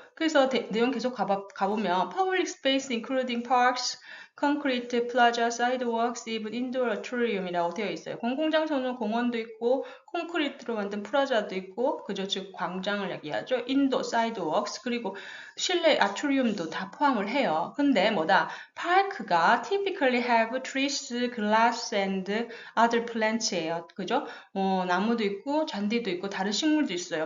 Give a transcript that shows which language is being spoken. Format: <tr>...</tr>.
<ko>그래서 내용 계속 가보면</ko> <en>public space including parks, concrete plaza, sidewalks, even indoor atrium</en> <ko>이라고 되어 있어요. 공공장소는 공원도 있고 콘크리트로 만든 플라자도 있고 그죠? 즉 광장을 얘기하죠. 인도, sidewalks 그리고 실내 아트리움도 다 포함을 해요. 근데 뭐다?</ko> <en>파크가 typically have trees, grass and other plants예요.</en> <ko>그죠? 나무도 있고 잔디도 있고 다른 식물도 있어요.</ko>